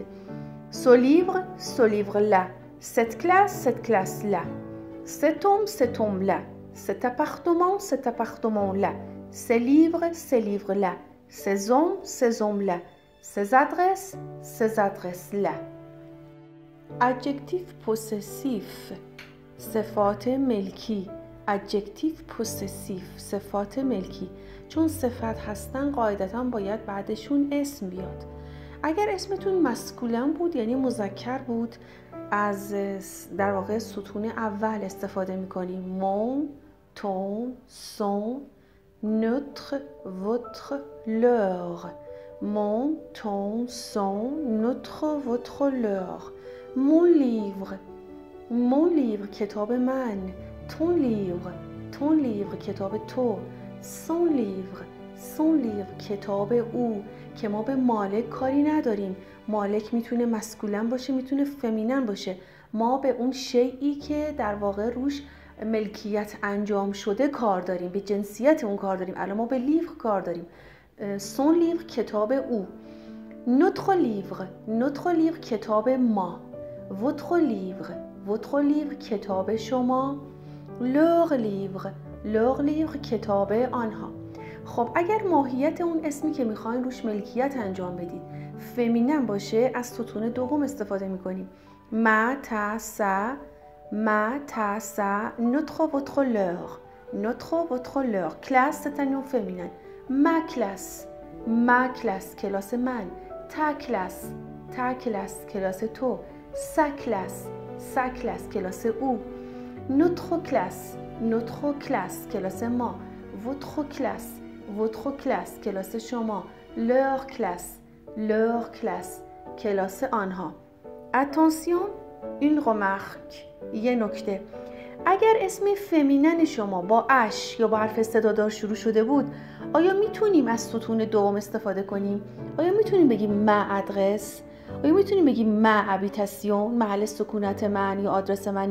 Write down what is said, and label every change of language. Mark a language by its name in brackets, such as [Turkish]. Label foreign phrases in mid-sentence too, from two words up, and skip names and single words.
[French] ce livre là. cette classe là. cet homme là. cet appartement là. ces livres là. ces hommes là. ces adresses là. adjectif possessif [Persian] صفات ملکی. [French] adjectif possessif [Persian] صفات ملکی چون صفت هستن قاعدتاً باید بعدشون اسم بیاد. اگر اسمتون مسکولن بود یعنی مذکر بود، از در واقع ستون اول استفاده میکنیم. [French] mon ton son notre votre leur. mon ton son notre votre leur. mon livre [Persian] کتاب من. [French] ton livre [Persian] کتاب تو. [French] son livre [Persian] کتاب او که ما به مالک کاری نداریم. مالک میتونه مسکولن باشه میتونه فمینن باشه. ما به اون شیئی که در واقع روش ملکیت انجام شده کار داریم، به جنسیت اون کار داریم. الان ما به لیور کار داریم. [French] son livre [Persian] کتاب او. [French] notre livre [Persian] کتاب ما. [French] votre livre [Persian] کتاب شما. [French] leur livre [Persian] کتاب آنها. خب اگر ماهیت اون اسمی که میخواین روش ملکیت انجام بدید فمینن باشه، از ستون دوم استفاده میکنیم. [French] ma ta sa notre votre leur classe c'est un nom féminin. ma classe [Persian] کلاس من. [French] ta classe [Persian] کلاس تو. [French] sa classe [Persian] کلاس او. [French] notre classe [Persian] کلاس ما. [French] votre classe [Persian] کلاس شما. [French] leur classe [Persian] کلاس آنها. [French] attention une remarque [Persian] یه نکته. اگر اسم فمینن شما با اش یا با حرف صدادار شروع شده بود، آیا میتونیم از ستون دوم استفاده کنیم؟ آیا میتونیم بگیم [French] ma adresse? [Persian] آیا میتونیم بگیم [French] ma habitation [Persian] محل سکونت من یا آدرس من؟